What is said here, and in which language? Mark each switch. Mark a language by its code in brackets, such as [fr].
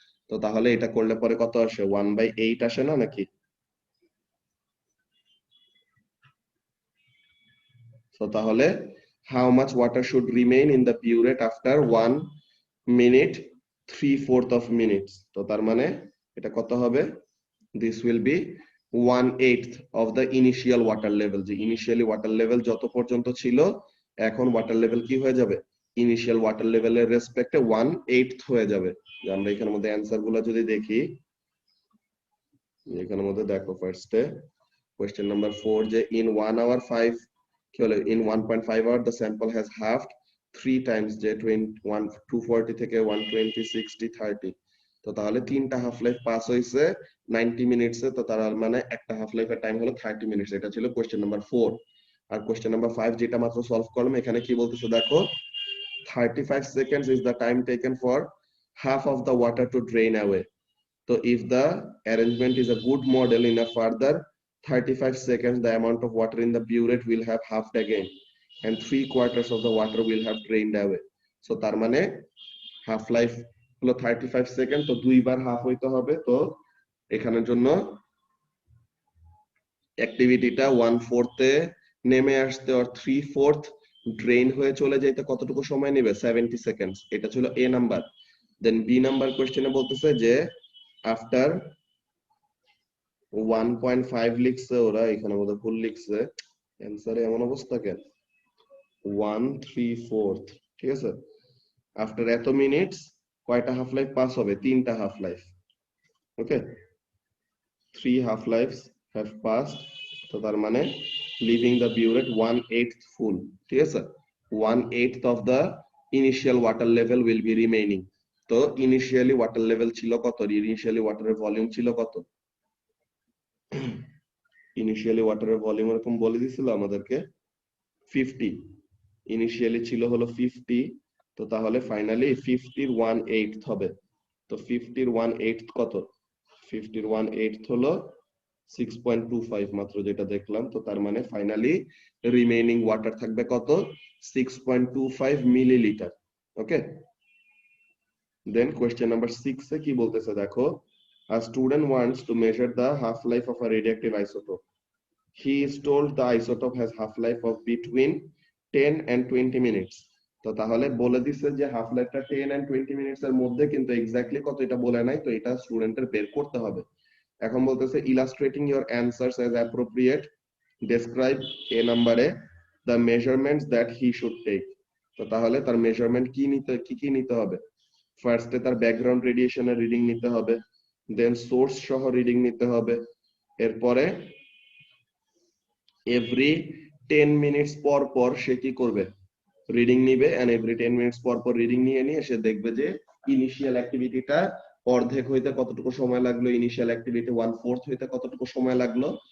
[bn] তো তাহলে এটা করলে পরে কত আসে, 1/8 আসে না নাকি? তো তাহলে [en] How much water should remain in the burette after 1 minute 3/4 of minutes. [bn] তো তার মানে এটা কত হবে, [en] this will be 1/8 of the initial water level। [bn] যে ইনিশিয়ালি ওয়াটার লেভেল যত পর্যন্ত ছিল, এখন ওয়াটার লেভেল কি হয়ে যাবে, ইনিশিয়াল ওয়াটার লেভেলের রেসপেক্টে 1/8 হয়ে যাবে। যে আমরা এখানের মধ্যে অ্যানসার গুলো যদি দেখি, এখানের মধ্যে দেখো ফার্স্টে কোশ্চেন নাম্বার 4, যে ইন 1 hour 5 কি হলো, [en] in 1.5 hour the sample has halved 3 times, [bn] যে 240 থেকে 120 60 30। তো তাহলে তিনটা হাফ লাইফ পাস হইছে 90 মিনিটসে। তো তার মানে একটা হাফ লাইফের টাইম হলো 30 মিনিটস। এটা ছিল কোশ্চেন নাম্বার 4। আর কোশ্চেন নাম্বার 5 যেটা মাত্র সলভ করলাম, এখানে কি বলতেছে দেখো, [en] 35 seconds is the time taken for half of the water to drain away. So if the arrangement is a good model, in a further 35 seconds, the amount of water in the burette will have halved again, and 3/4 of the water will have drained away. [bn] So তার মানে half life হলো 35 second, তো দুইবার half হইতে হবে। তো এখানের জন্য অ্যাক্টিভিটিটা 1/4 এ নেমে আসতে আর 3/4 ড্রেন হয়ে চলে যাইতে কতটুকু সময় নেবে? 70 সেকেন্ডস। এটা ছিল এ নাম্বার। দেন বি নাম্বার কোশ্চেনে বলতেছে যে আফটার 1.5 লিখছে ওরা, এখানে বোধহয় ভুল লিখছে, অ্যানসারে এমন অবস্থা কেন? 1/3/4, ঠিক আছে। আফটার এত মিনিটস কয়টা হাফ লাইফ পাস হবে? 3টা half life. [en] Okay, 3 half lives have passed. [bn] তো তার মানে [en] leaving the burette 1/8 full, [bn] ঠিক আছে। [en] 1/8 of the initial water level will be remaining. [bn] তো ইনিশিয়ালি ওয়াটার লেভেল ছিল কত? ইনিশিয়ালি ওয়াটারের ভলিউম ছিল কত? ইনিশিয়ালি ওয়াটারের ভলিউম এরকম বলে দিছিল আমাদেরকে 50। ইনিশিয়ালি ছিল হলো 50, তো তাহলে ফাইনালি 50 এর 1/8 হবে। তো 50 এর 1/8 কত? 50 এর 1/8 হলো 6.25 মাত্র, যেটা দেখলাম। তো তার মানে ফাইনালি রিমেইনিং ওয়াটার থাকবে কত? 6.25 মিলিলিটার। ওকে, দেন কোয়েশ্চেন নাম্বার 6 এ কি বলতেছে দেখো। [en] A student wants to measure the half life of a radioactive isotope. He is told the isotope has half life of between 10 and 20 minutes. [bn] তো তাহলে বলে দিছে যে হাফ লাইফটা 10 and 20 মিনিটস এর মধ্যে, কিন্তু এক্স্যাক্টলি কত এটা বলে নাই। তো এটা স্টুডেন্টের বের করতে হবে। এখন বলতেছে [en] illustrating your answers as appropriate, describe a নাম্বারে the measurements that he should take. [bn] তো তাহলে তার মেজারমেন্ট কি নিতে হবে? ফার্স্টে তার ব্যাকগ্রাউন্ড রেডিয়েশনের রিডিং নিতে হবে, দেন সোর্স সহ রিডিং নিতে হবে। এরপরে এভরি 10 মিনিটস পর পর সে কি করবে? রিডিং নিবে, এন্ড এভরি 10 মিনিটস পর পর রিডিং নিয়ে সে দেখবে যে ইনিশিয়াল অ্যাক্টিভিটিটা অর্ধেক হইতে কতটুকু সময় লাগলো, ইনিশিয়াল অ্যাক্টিভিটি 1/4 হইতে কতটুকু সময় লাগলো।